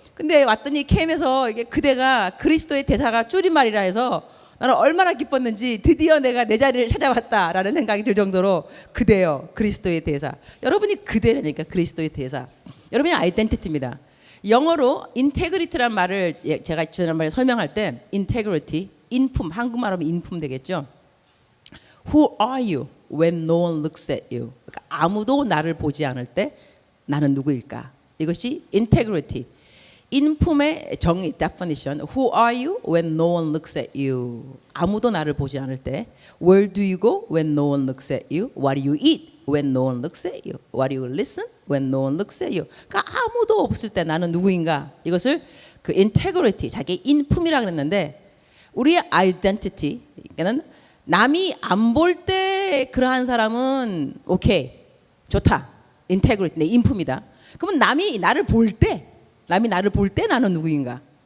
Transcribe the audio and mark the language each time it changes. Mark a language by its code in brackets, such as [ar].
[ko] 근데 왔더니 캠에서 이게 그대가 그리스도의 대사가 줄임말이라 해서 나는 얼마나 기뻤는지 드디어 내가 내 자리를 찾아왔다라는 생각이 들 정도로 그대요. 그리스도의 대사. 여러분이 그대라니까. 그리스도의 대사. 여러분이 아이덴티티입니다. 영어로 인테그리티란 말을 제가 지난번에 설명할 때 인테그리티, 인품, 한국말 하면 인품 되겠죠. [en] Who are you when no one looks at you? [ko] 그러니까 아무도 나를 보지 않을 때 나는 누구일까? 이것이 인테그리티. 인품의 정의, definition. [en] Who are you when no one looks at you? [ko] 아무도 나를 보지 않을 때. [en] Where do you go when no one looks at you? What do you eat when no one looks at you? What do you listen when no one looks at you? [ko] 그러니까 아무도 없을 때 나는 누구인가? 이것을 그 integrity, 자기 인품이라 그랬는데 우리의 identity, 그러니까는 남이 안 볼 때 그러한 사람은 오케이, 좋다. integrity, 내 인품이다. 그러면 남이 나를 볼 때 나는 누구인가?